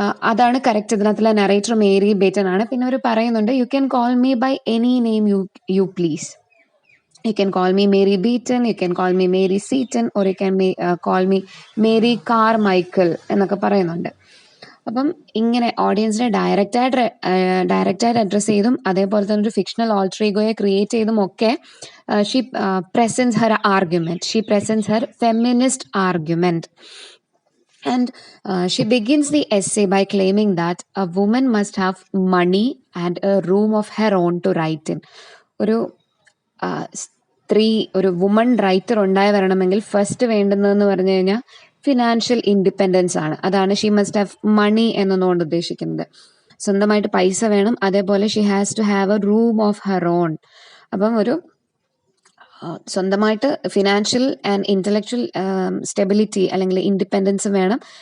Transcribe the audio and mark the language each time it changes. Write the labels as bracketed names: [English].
[Malayalam] അതാണ് കറക്റ്റ്. ഇതിനകത്തുള്ള narrator Mary ബെയ്റ്റൺ ആണ്. പിന്നെ അവർ പറയുന്നുണ്ട്, [English] You can call me by any name you please. You can call me Mary Beaton, you can call me Mary Seaton, or you can call me Mary Carmichael [Malayalam] എന്നൊക്കെ പറയുന്നുണ്ട്. അപ്പം ഇങ്ങനെ ഓഡിയൻസിനെ ഡയറക്റ്റായിട്ട് address ചെയ്തും അതേപോലെ തന്നെ ഒരു ഫിക്ഷണൽ ഓൾട്ടർ ഈഗോയെ ക്രിയേറ്റ് ചെയ്തും ഒക്കെ [English] She presents her argument, she presents her feminist argument. And she begins the essay by claiming that a woman must have money and a room of her own to write in. [Malayalam] ഒരു സ്ത്രീ, ഒരു woman writer ഉണ്ടായി വരണമെങ്കിൽ first വേണ്ടുന്നതെന്ന് പറഞ്ഞു കഴിഞ്ഞാൽ financial independence ആണ്. അതാണ് [English] she must have money [Malayalam] എന്നതുകൊണ്ട് ഉദ്ദേശിക്കുന്നത്. സ്വന്തമായിട്ട് പൈസ വേണം. അതേപോലെ [English] She has to have a room of her own. [Malayalam] അപ്പം ഒരു സ്വന്തമായിട്ട് ഫിനാൻഷ്യൽ ആൻഡ് ഇൻ്റലക്ച്വൽ സ്റ്റെബിലിറ്റി അല്ലെങ്കിൽ ഇൻഡിപെൻഡൻസ് വേണം.